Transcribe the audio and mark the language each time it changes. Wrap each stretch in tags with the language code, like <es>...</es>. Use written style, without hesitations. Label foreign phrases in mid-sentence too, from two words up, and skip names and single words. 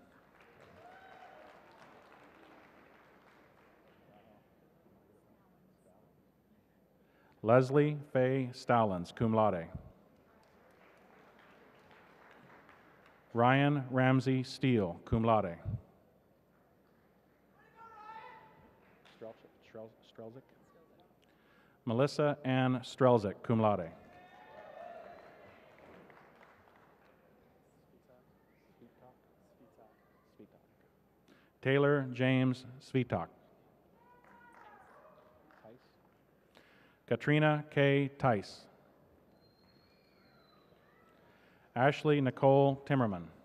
<en>Leslie Faye Stallings,</en> <la>cum laude.</la> <en>Ryan Ramsey Steele,</en> <la>cum laude.</la> <en>Strelzik. Melissa Ann Strelzik,</en> <la>cum laude.</la> <en>Taylor James Svitak. Katrina K. Tice. Ashley Nicole Timmerman.</en>